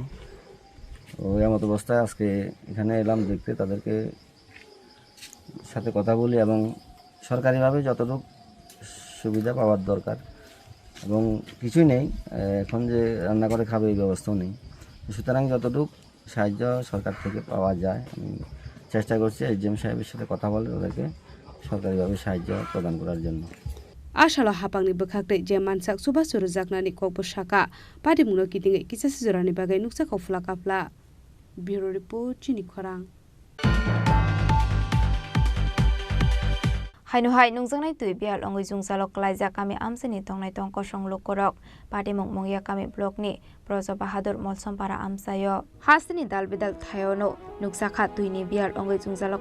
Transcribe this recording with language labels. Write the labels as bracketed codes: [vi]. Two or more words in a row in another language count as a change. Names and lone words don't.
[bn] ওই এমত অবস্থায় আজকে এখানে এলাম দেখতে, তাদেরকে সাথে কথা বলি এবং সরকারিভাবে যতটুকু সুবিধা পাওয়ার দরকার, এবং কিছুই নেই এখন যে রান্না করে খাবে এই ব্যবস্থাও নেই। সুতরাং যতটুকু সাহায্য সরকার থেকে পাওয়া যায় আমি চেষ্টা করছি এসডিএম সাহেবের সাথে কথা বলে তাদেরকে সরকারিভাবে সাহায্য প্রদান করার jন্য। [trp] Ashala hapangni bekhakdai je mansak subha surujaknani kokbo shaka padimungno kidingai kisa sijorani bagai nuksa kofla kapla. [en] Bureau report [trp] Chini Khorang. Hainu hai nungjangnai tui bial ongoi jungjalok laijak kami amsini tongnai tong kosong lokorok pati mongya kami blok ni Projo Bahadur Molsompara amsayo hasini dalbidal thayono nuksakha tuini bial ongoi jungjalok